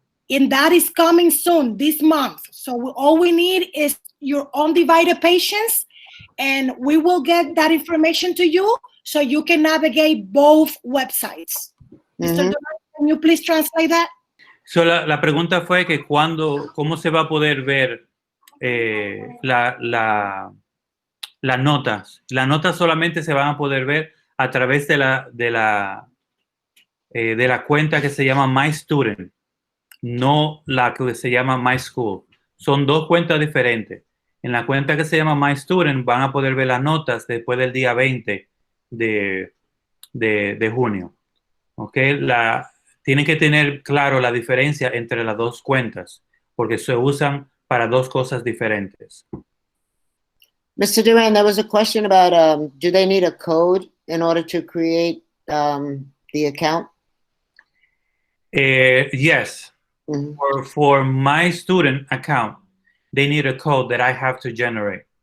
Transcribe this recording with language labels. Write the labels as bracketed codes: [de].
[en] And that is coming soon, this month. So all we need is your undivided patience, and we will get that information to you so you can navigate both websites. Mr. Durán, can you please translate that? [es] So la pregunta fue que cómo se va a poder ver las notas. Las notas solamente se van a poder ver a través de la cuenta que se llama MyStudent, no la que se llama MySchool. Son dos cuentas diferentes. En la cuenta que se llama MyStudent van a poder ver las notas después del día 20 de junio. ¿Okay? Tienen que tener claro la diferencia entre las dos cuentas, porque se usan para dos cosas diferentes. [en] Mr. Duran, there was a question about, do they need a code in order to create the account? Yes. For my student account, they need a code that I have to generate.